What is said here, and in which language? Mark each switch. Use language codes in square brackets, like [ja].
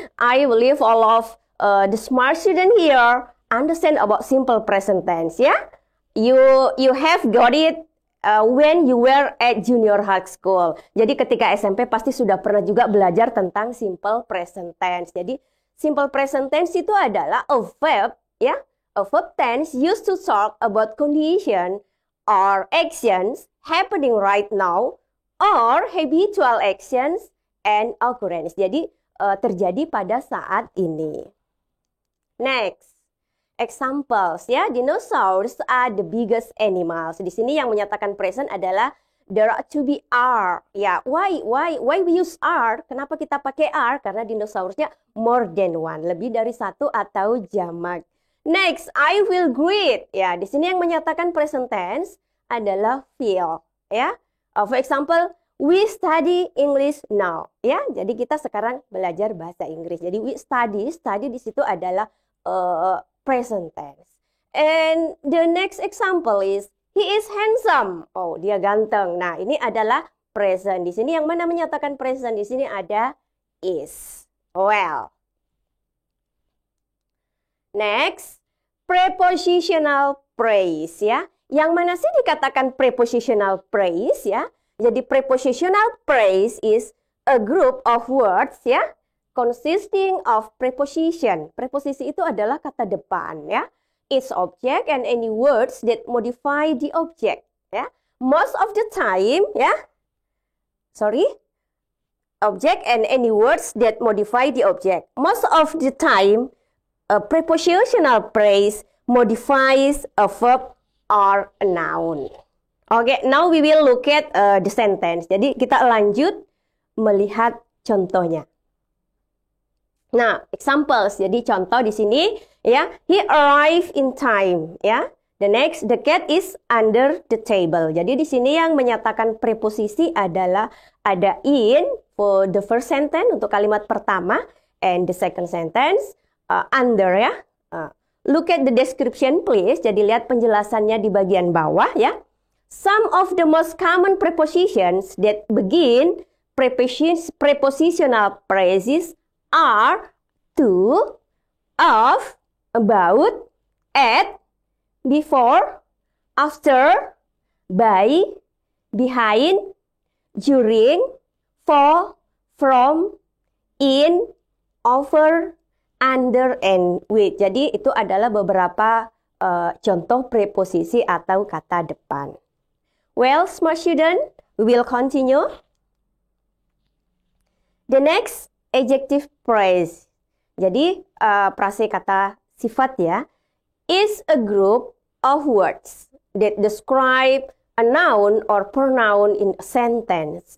[en] I believe all of the smart student here understand about simple present tense. Ya, you have got it when you were at junior high school. [id] Jadi ketika SMP pasti sudah pernah juga belajar tentang simple present tense. Jadi simple present tense itu adalah [en] a verb, ya, a verb tense used to talk about condition or actions happening right now or habitual actions and occurrence. [id] Jadi terjadi pada saat ini. [en] Next, examples ya. Dinosaurs are the biggest animals. [id] Di sini yang menyatakan present adalah [en] there are to be are. Ya, why we use are? [id] Kenapa kita pakai are? Karena dinosaurusnya [en] more than one, [id] lebih dari satu atau jamak. [en] Next, I will greet. [id] Ya, di sini yang menyatakan present tense adalah will. [en] Ya, for example, we study English now. [id] Ya, jadi kita sekarang belajar bahasa Inggris. Jadi [en] we study [id] di situ adalah present tense. [en] And the next example is he is handsome. [id] Oh, dia ganteng. Nah, ini adalah present. Di sini yang mana menyatakan present? Di sini ada is. Well. [en] Next, prepositional phrase ya. [id] Yang mana sih dikatakan prepositional phrase ya? [en] Jadi prepositional phrase is a group of words ya, consisting of preposition. [id] Preposisi itu adalah kata depan ya. [en] Its object and any words that modify the object ya. Most of the time ya. Object and any words that modify the object. Most of the time a prepositional phrase modifies a verb or a noun. Okay, now we will look at the sentence. [id] Jadi kita lanjut melihat contohnya. Nah, examples. Jadi contoh di sini ya, [en] he arrived in time [id] ya. [en] The next, the cat is under the table. [id] Jadi di sini yang menyatakan preposisi adalah ada in [en] for the first sentence [id] untuk kalimat pertama, [en] and the second sentence under [id] ya. [en] Look at the description please. [id] Jadi lihat penjelasannya di bagian bawah ya. [en] Some of the most common prepositions that begin prepositional phrases are to, of, about, at, before, after, by, behind, during, for, from, in, over, under, and with. [id] Jadi itu adalah beberapa contoh preposisi atau kata depan. [en] Well, smart student, we will continue. The next, adjective phrase. [id] Jadi prase kata sifat ya, [en] is a group of words that describe a noun or pronoun in a sentence.